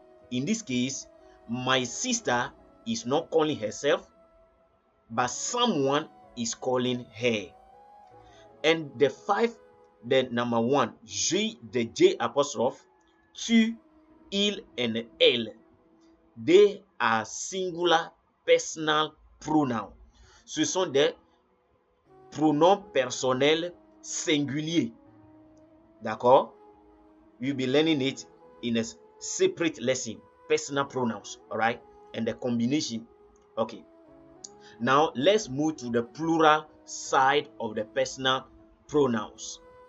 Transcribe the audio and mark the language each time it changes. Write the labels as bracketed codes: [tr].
[en] In this case, my sister is not calling herself, but someone is calling her. And the number one, the J apostrophe, tu, il, and elle, they are singular personal pronouns. [fr] Ce sont des pronoms personnels singuliers. D'accord? [en] You'll be learning it in a separate lesson. Personal pronouns, all right? And the combination. Okay. Now, let's move to the plural side of the personal pronouns.